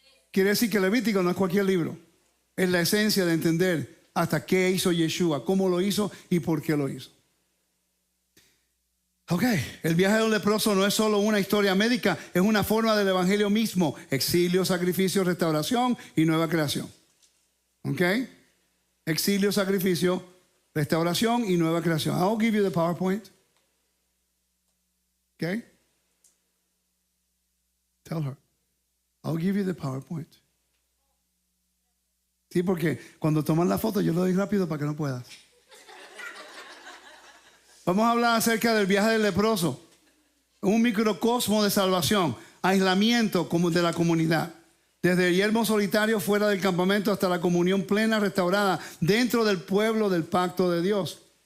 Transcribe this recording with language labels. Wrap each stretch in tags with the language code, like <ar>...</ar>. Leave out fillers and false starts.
<es>Quiere decir que Levítico no es cualquier libro. Es la esencia de entender hasta qué hizo Yeshua, cómo lo hizo y por qué lo hizo. Ok, el viaje del leproso no es solo una historia médica, es una forma del evangelio mismo. Exilio, sacrificio, restauración y nueva creación. Ok, exilio, sacrificio, restauración y nueva creación.</es> <en>I'll give you the PowerPoint. Ok, tell her. I'll give you the PowerPoint.</en> <es>Sí, porque cuando toman la foto yo lo doy rápido para que no puedas. Vamos a hablar acerca del viaje del leproso. Un microcosmo de salvación, aislamiento como de la comunidad. Desde el yermo solitario fuera del campamento hasta la comunión plena restaurada dentro del pueblo del pacto de Dios.</es>